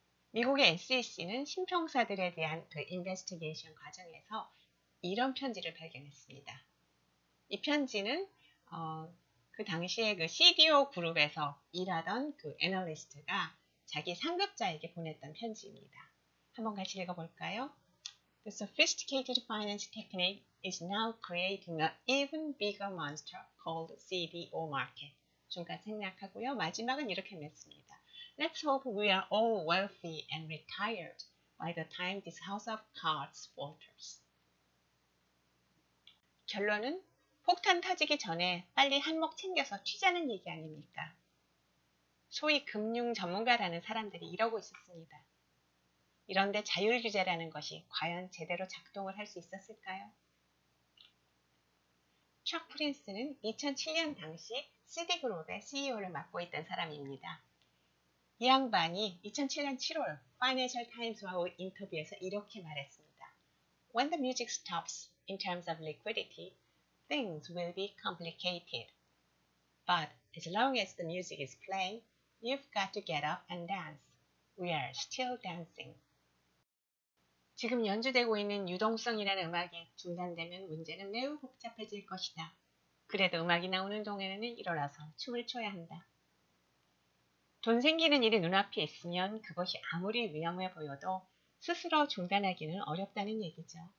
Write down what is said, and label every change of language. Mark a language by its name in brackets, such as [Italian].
[Korean] 미국의 SEC는 신평사들에 대한 그 인베스티게이션 과정에서 이런 편지를 발견했습니다. 이 편지는 그 당시에 그 CDO 그룹에서 일하던 그 애널리스트가 자기 상급자에게 보냈던 편지입니다. 한번 같이 읽어볼까요? [English] The sophisticated finance technique is now creating an even bigger monster called CDO market. [Korean] 중간 생략하고요. 마지막은 이렇게 맺습니다. [English] Let's hope we are all wealthy and retired by the time this house of cards falters. [Korean] 결론은 폭탄 터지기 전에 빨리 한몫 챙겨서 튀자는 얘기 아닙니까? 소위 금융 전문가라는 사람들이 이러고 있었습니다. 이런데 자율규제라는 것이 과연 제대로 작동을 할 수 있었을까요? 척 프린스는 2007년 당시 시디그룹의 CEO를 맡고 있던 사람입니다. 이 양반이 2007년 7월 파이낸셜 타임스와의 인터뷰에서 이렇게 말했습니다. [English] When the music stops in terms of liquidity, things will be complicated. But as long as the music is playing, you've got to get up and dance. We are still dancing. [Korean] 지금 연주되고 있는 유동성이라는 음악이 중단되면 문제는 매우 복잡해질 것이다. 그래도 음악이 나오는 동안에는 일어나서 춤을 춰야 한다. 돈 생기는 일이 눈앞에 있으면 그것이 아무리 위험해 보여도 스스로 중단하기는 어렵다는 얘기죠.